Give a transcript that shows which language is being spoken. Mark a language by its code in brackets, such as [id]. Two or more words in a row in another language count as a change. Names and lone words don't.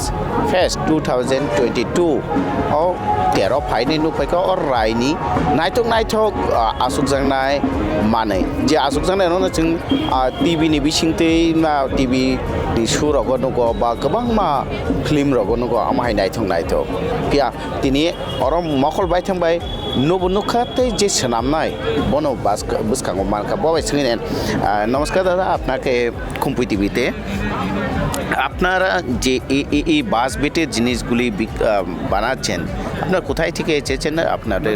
[trp] fest 2022 o tero phai ni nu paika or raini naitung asuk jangnai mane je asuk jangnai no chung tv ni bisingte na tv ni surogo nugo ba gobang ma film rogo nugo amhai naitung pia tini orom mokol bai thangbai নবনুখাতে যে সেনামনাই বনো বুসকাঙ্গ মানকা বাবাই সিংনেন [bn] নমস্কার দাদা আপনাকে খুম্পুই টিভিতে আপনারা যে এই বাস বেটের জিনিসগুলি বানাচ্ছেন আপনারা কোথায় থেকে এসেছেন আপনাদের